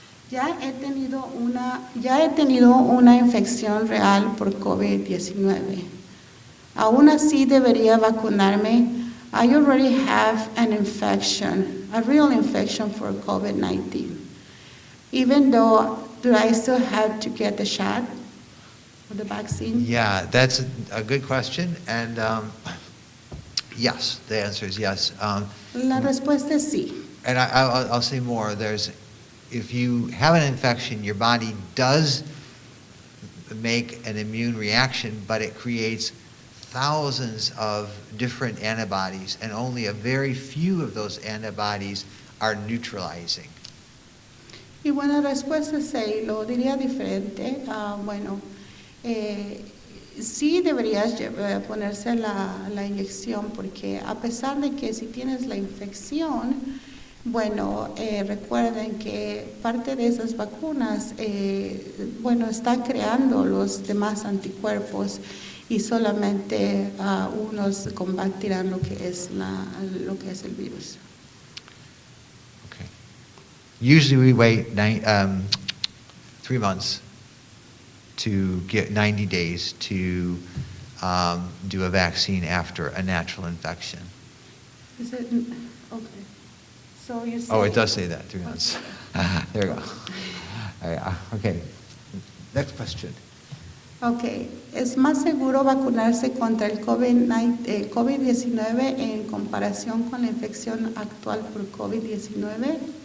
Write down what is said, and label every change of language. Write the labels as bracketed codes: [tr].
[es] Ya he tenido una infección real por COVID-19. Aún así debería vacunarme. [en] I already have an infection, a real infection for COVID-19. Even though, do I still have to get the shot or the vaccine? Yeah, that's a good question, and yes, the answer is yes. [es] La respuesta es sí. [en] And I'll say more. If you have an infection, your body does make an immune reaction, but it creates thousands of different antibodies, and only a very few of those antibodies are neutralizing. [es] Y bueno, la respuesta es sí, lo diría diferente. Bueno, sí deberías ponerse la inyección, porque a pesar de que si tienes la infección, bueno, recuerden que parte de esas vacunas, bueno, están creando los demás anticuerpos y solamente unos combatirán lo que es el virus. [en] Okay. Usually we wait 3 months to get 90 days to do a vaccine after a natural infection. Is it okay? So you say, Oh, it does say that, 3 months. There we go. Okay, next question. [es] Ok, es más seguro vacunarse contra el COVID-19 en comparación con la infección actual por COVID-19.